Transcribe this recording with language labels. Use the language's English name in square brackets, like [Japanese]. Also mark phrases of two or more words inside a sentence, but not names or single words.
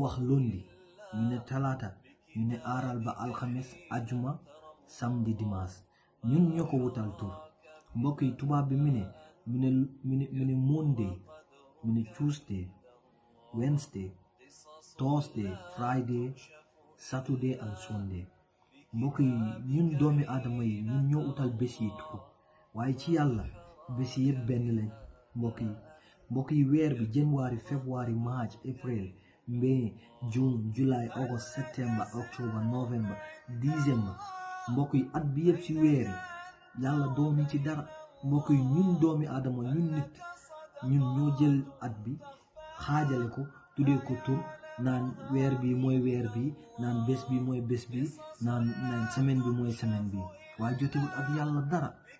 [Wolof] wax lundi ñu ne talaata ñu ne aaral ba alxames ajuma [French] samedi dimanche [Wolof] ñun ñoo ko wutal tur mbokk yi tubaab bi mu ne Monday mu ne [English] Tuesday Wednesday Thursday Friday Saturday and Sunday [Wolof] mbokk yi ñun doomi aadama yi ñun ñoo utal bés yi tur waaye ci yàlla bés yi yëpp benn lañ mbokk yi weer bi [English] January February March April May June July August September October November December [Wolof] mbokk yi at bi yëpp ci weer yi yàlla doomi ci dara mbokk yi ñun doomi aadama ñun nit ñun ñoo jël at bi xaajale ko tuddee ko tur naan weer bi mooy weer bi naan bés bi mooy bés bi naan semaine bi mooy semaine bi waaye jotewul ak yàlla dara